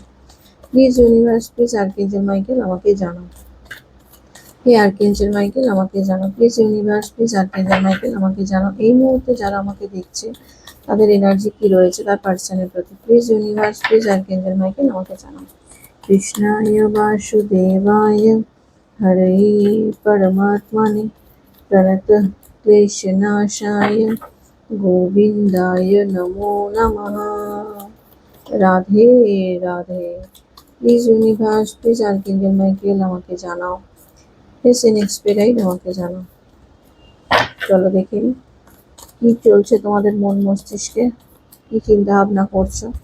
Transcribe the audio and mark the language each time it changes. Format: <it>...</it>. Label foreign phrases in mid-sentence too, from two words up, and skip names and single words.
<en>please universe, please Archangel Michael</en> <bn>আমাকে জানাও। হে আর্কেঞ্জেল মাইকেল আমাকে জানাও।</bn> <en>please universe, please Archangel Michael</en> <bn>আমাকে জানাও এই মুহূর্তে যারা আমাকে দেখছে তাদের এনার্জি কি রয়েছে তার পার্সনের প্রতি।</bn> <en>please universe, please Archangel Michael</en> <bn>আমাকে জানাও।</bn> <sa>কৃষ্ণায় বাসুদেবায় হরে পরমাত্মনে प्रणतः क्लेशनाशाय गोविन्दाय नमो नमः।</sa> <bn>রাধে রাধে।</bn> <en>please universe, please Archangel Michael</en> <bn>আমাকে জানাও, প্লিজ ইনএক্সপেরাইট আমাকে জানাও। চলো দেখে নিই কি চলছে তোমাদের মন মস্তিষ্কে, কি চিন্তা ভাবনা করছো।</bn>